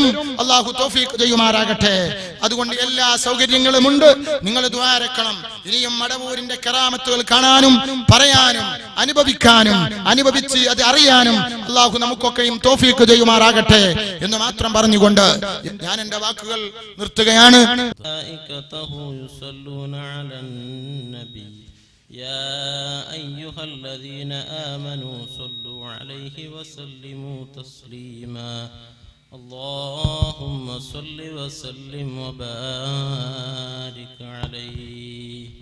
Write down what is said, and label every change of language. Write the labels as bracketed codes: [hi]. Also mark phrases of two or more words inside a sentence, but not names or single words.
[ml] അല്ലാഹു തൗഫീഖ് ചെയ്യുമാറാകട്ടെ. അതുകൊണ്ട് എല്ലാ സൗകര്യങ്ങളും ഉണ്ട്. നിങ്ങൾ ദുആ രക്കണം. ഇനിയും മടവൂരിന്റെ കറാമത്തുകൾ കാണാനും പറയാനും അനുഭവിക്കാനും അനുഭവിച്ച് അത് അറിയാനും അല്ലാഹു നമുക്കൊക്കെയും തൗഫീഖ് ചെയ്യുമാറാകട്ടെ എന്ന് മാത്രം പറഞ്ഞുകൊണ്ട് ഞാൻ എന്റെ വാക്കുകൾ നിർത്തുകയാണ്. [ar] يا أيها الذين آمنوا صلوا عليه وسلموا تسليما اللهم صل وسلم وبارك عليه